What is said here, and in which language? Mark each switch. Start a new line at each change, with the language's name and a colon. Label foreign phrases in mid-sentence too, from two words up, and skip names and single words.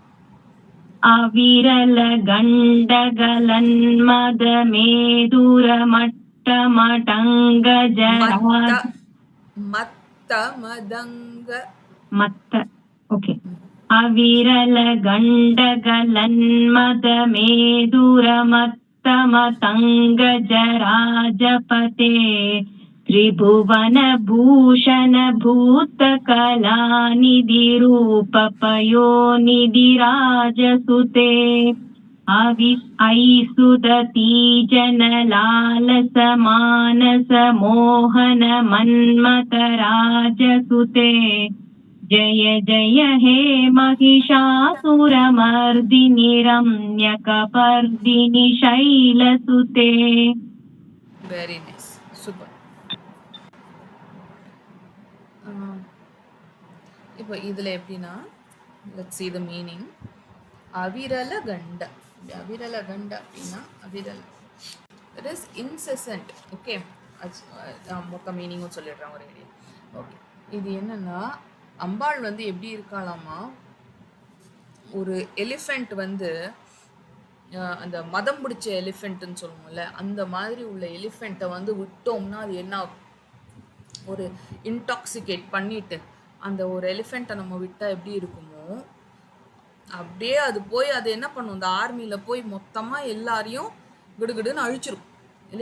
Sanskrit: अविरल कण्डकलन्मद मेदुर मट्ट मडङ्ग मत्त मतङ्ग मत्त ओके। अविरल कण्डकलन्मद मेदुर मत्त मतङ्ग राजपते त्रिभुवन भूषण भूत कलानिधि रूप पयोनिधि राजसुते ऐ सुदती जनलालस मानस मोहन मन्मथ राजसुते जय जय हे महिषासुरमर्दिनि रम्यकपर्दिनि शैलसुते.
English: Very nice.
Tamil: சூப்பர். இப்போ இதில் எப்படின்னா
English: let's see the meaning.
Sanskrit: अविरल कण्ड अविरल कण्ड
Tamil: அப்படின்னா அவிரல
English: that is incessant.
Tamil: ஓகே, மொத்த மீனிங்கும் சொல்லிடுறேன் ஒரு ஐடியா. ஓகே, இது என்னன்னா அம்பாள் வந்து எப்படி இருக்காளாமா, ஒரு எலிஃபெண்ட் வந்து அந்த மதம் பிடிச்ச எலிஃபெண்ட்டுன்னு சொல்லுவோம்ல, அந்த மாதிரி உள்ள எலிஃபெண்ட்டை வந்து விட்டோம்னா அது என்ன ஆகும், ஒரு இன்டாக்சிகேட் பண்ணிட்டு அந்த ஒரு எலிஃபெண்ட்டை நம்ம விட்டால் எப்படி இருக்குமோ அப்படியே அது போய் அது என்ன பண்ணும், இந்த ஆர்மியில் போய் மொத்தமாக எல்லாரையும் கிடுகிடுன்னு அழிச்சிரும் இல்லையா.